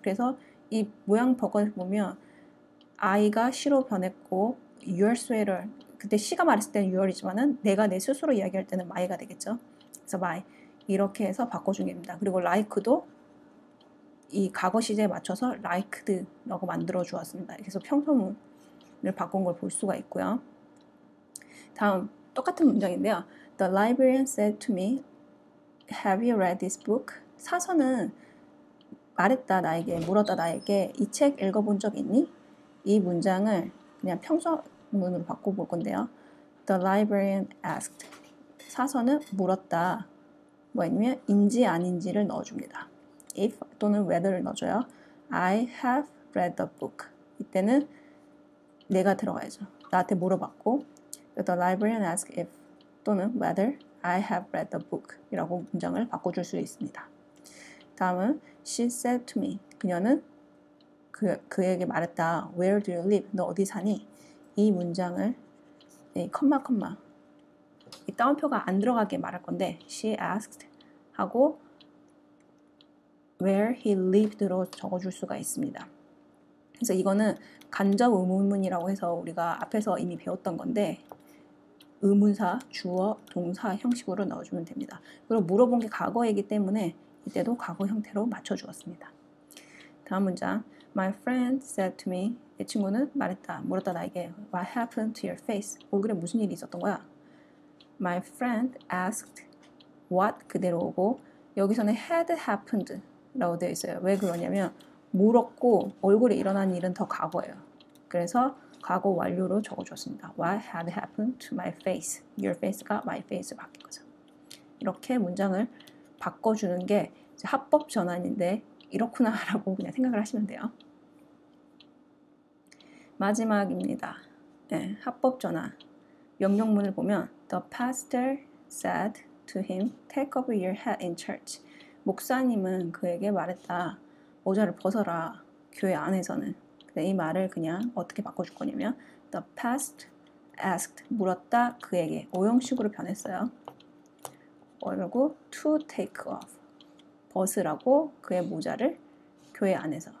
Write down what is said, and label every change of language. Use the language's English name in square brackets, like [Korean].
[Korean] 그래서 이 모양 버거를 보면 I가 she로 변했고 [English] your sweater [Korean] 그때 she가 말했을 때는 your이지만은 내가 내 스스로 이야기할 때는 my가 되겠죠. 그래서 my 이렇게 해서 바꿔준 겁니다. 그리고 like도 이 과거 시제에 맞춰서 liked라고 만들어 주었습니다. 그래서 평소문을 바꾼 걸 볼 수가 있고요. 다음 똑같은 문장인데요. [English] The librarian said to me, "Have you read this book?" [Korean] 사서는 말했다 나에게, 물었다 나에게 이 책 읽어본 적 있니? 이 문장을 그냥 평소문으로 바꿔볼 건데요. [English] The librarian asked. [Korean] 사서는 물었다. 뭐냐면 인지 아닌지를 넣어줍니다. If 또는 whether를 넣어줘요. [English] I have read the book. [Korean] 이때는 내가 들어가야죠. 나한테 물어봤고 [English] The librarian asked if 또는 whether I have read the book [Korean] 이라고 문장을 바꿔줄 수 있습니다. 다음은 [English] She said to me. [Korean] 그녀는 그에게 말했다. [English] Where do you live? [Korean] 너 어디 사니? 이 문장을 컴마 이 따옴표가 안 들어가게 말할 건데 She asked 하고 [English] where he lived [Korean] 로 적어줄 수가 있습니다. 그래서 이거는 간접 의문문이라고 해서 우리가 앞에서 이미 배웠던 건데 의문사, 주어, 동사 형식으로 넣어주면 됩니다. 그리고 물어본 게 과거이기 때문에 이때도 과거 형태로 맞춰주었습니다. 다음 문장 [English] My friend said to me. [Korean] 내 친구는 말했다, 물었다 나에게 [English] What happened to your face? [Korean] 얼굴에 무슨 일이 있었던 거야? [English] My friend asked what [Korean] 그대로 오고 여기서는 [English] had happened [Korean] 라고 되어 있어요. 왜 그러냐면 물었고 얼굴에 일어난 일은 더 과거예요. 그래서 과거 완료로 적어줬습니다. [English] What had happened to my face? [Korean] Your face가 my face로 바뀐 거죠. 이렇게 문장을 바꿔주는 게 이제 합법 전환인데 이렇구나 라고 그냥 생각을 하시면 돼요. 마지막입니다. 네, 합법 전환. 명령문을 보면 [English] The pastor said to him, take off your hat in church. [Korean] 목사님은 그에게 말했다. 모자를 벗어라. 교회 안에서는. 이 말을 그냥 어떻게 바꿔줄 거냐면 [English] The pastor asked, [Korean] 물었다 그에게. 오형식으로 변했어요. 그리고 [English] to take off, [Korean] 벗으라고 그의 모자를 교회 안에서.